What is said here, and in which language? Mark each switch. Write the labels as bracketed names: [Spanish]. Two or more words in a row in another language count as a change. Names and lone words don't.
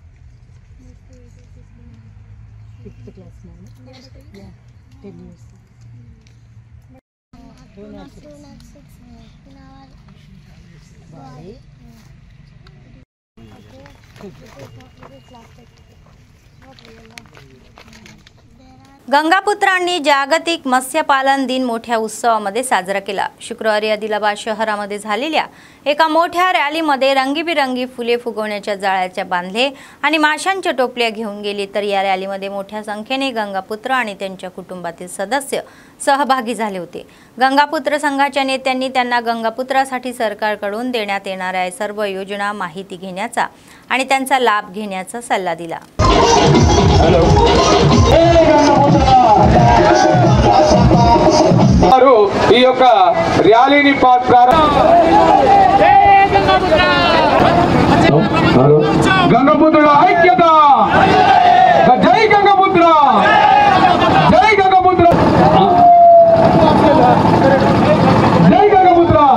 [English] 5th class now. Yeah, 10 years. Not 6 in our body. Okay. This is plastic. Not real. [Marathi] गंगापुत्रांनी जागतिक मत्स्यपालन दिन मोठ्या उत्सवामध्ये साजरा केला. शुक्रवारी आदिलाबाद शहरामध्ये झालेल्या एका मोठ्या रॅलीमध्ये रंगीबिरंगी फुले फुगवण्याच्या जाळ्याच्या बांधले आणि माशांच्या टोपल्या घेऊन गेली. तर या रॅलीमध्ये मोठ्या संख्येने गंगापुत्र आणि त्यांच्या कुटुंबातील सदस्य सहभागी झाले होते. गंगापुत्र संघाच्या नेत्यांनी त्यांना गंगापुत्रासाठी सरकारकडून देण्यात येणाऱ्या सर्व योजना माहिती घेण्याचा आणि त्यांचा लाभ घेण्याचा सल्ला दिला. [Telugu] ఈ యొక్క ర్యాలీని గంగపుత్రుల ఐక్యత, జై గంగపుత్ర, జై గంగపుత్ర, జై గంగపుత్ర.